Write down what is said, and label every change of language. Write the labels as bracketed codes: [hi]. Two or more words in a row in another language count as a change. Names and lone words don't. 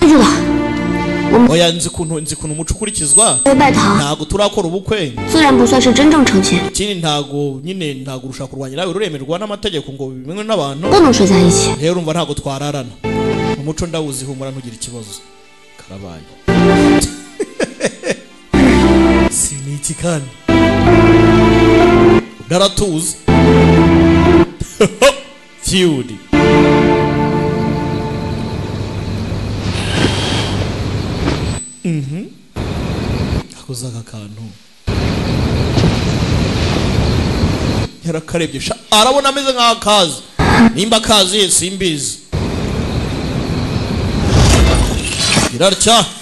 [zh] 记住了， [rw] oya nzi ukuntu umuco ukurikizwa [zh] 我拜堂 [rw] ntabwo turakora ubukwe [zh] 自然不算是真正成亲， [rw] ikindi ntabwo urushaka kurwanya nawe ruremerwa n'amategeko ngo bimenywe n'abantu [zh] 不能睡在一起。 [rw] rero urumva ntabwo twararana umuco ndawuzi humura ntugire ikibazo karabaye si ni iki kandi ndaratuza feud akoze aka kantu yarakarebye arabona ameze nk'akazi nimba akazi simbizi irarya